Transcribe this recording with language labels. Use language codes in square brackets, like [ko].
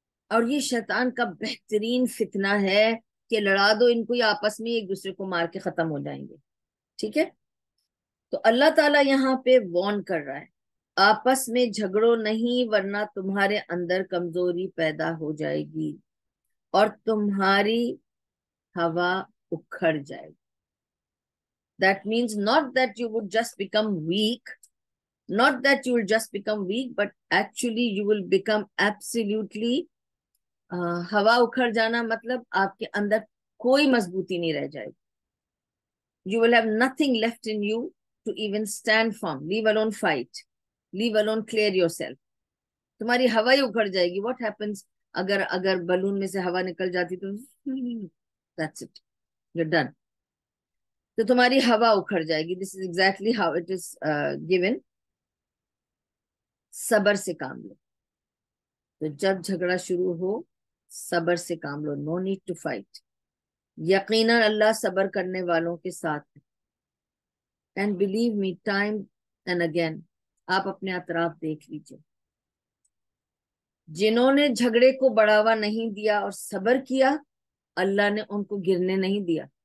[ur] اور یہ شیطان کا بہترین فتنہ ہے کہ لڑا دو ان کو، یا آپس میں ایک دوسرے کو مار کے ختم ہو جائیں گے. ٹھیک ہے؟ تو اللہ تعالیٰ یہاں پہ وارن کر رہا ہے، آپس میں جھگڑو نہیں ورنہ تمہارے اندر کمزوری پیدا ہو جائے گی اور تمہاری ہوا اکھڑ جائے گی. [en] That means not that you would just become weak, not that you will just become weak, but actually you will become absolutely [ur] ہوا اکھڑ جانا مطلب آپ کے اندر کوئی مضبوطی نہیں رہ جائے گی. [en] You will have nothing left in you to even stand firm, leave alone fight, leave alone clear yourself. [ur] تمہاری ہوا ہی اکھڑ جائے گی. [en] What happens [ur] اگر بلون میں سے ہوا نکل جاتی تو [en] that's it, you're done. [ur] تو تمہاری ہوا اکھڑ جائے گی. [en] This is exactly how it is given. [ur] صبر سے کام لو. تو جب جھگڑا شروع ہو صبر سے کام لو. [en] No need to fight. [ur] یقیناً اللہ صبر کرنے والوں کے ساتھ ہے. [en] And believe me, time and again, [ur] آپ اپنے اطراف دیکھ لیجئے، جنہوں نے جھگڑے کو بڑھاوا نہیں دیا اور صبر کیا، اللہ نے ان کو گرنے نہیں دیا.